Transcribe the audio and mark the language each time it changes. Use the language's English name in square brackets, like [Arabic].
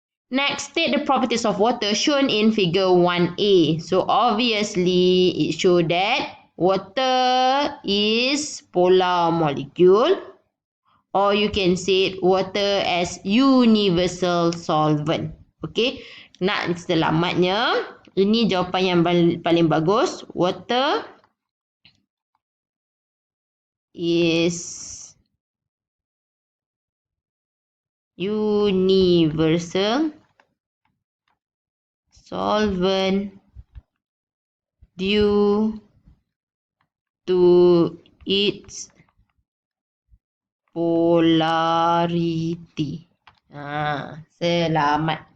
[English] Next, state the properties of water shown in figure 1A. So obviously it shows that water is polar molecule. Or you can say water as universal solvent. [Malay] Okay. Nak selamatnya. Ini jawapan yang paling bagus. [English] Water is universal solvent due to its polarity. [Malay] Selamat.